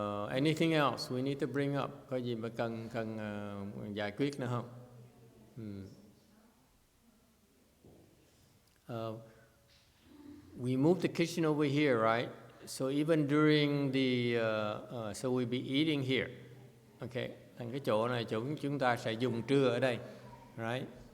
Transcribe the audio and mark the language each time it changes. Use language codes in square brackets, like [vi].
[en] Anything else we need to bring up? [vi] Có gì mà cần giải quyết nữa không? [en] We moved the kitchen over here, right? So even during so we'll be eating here. Okay. [vi] Thành cái chỗ này chúng ta sẽ dùng trưa ở đây, right?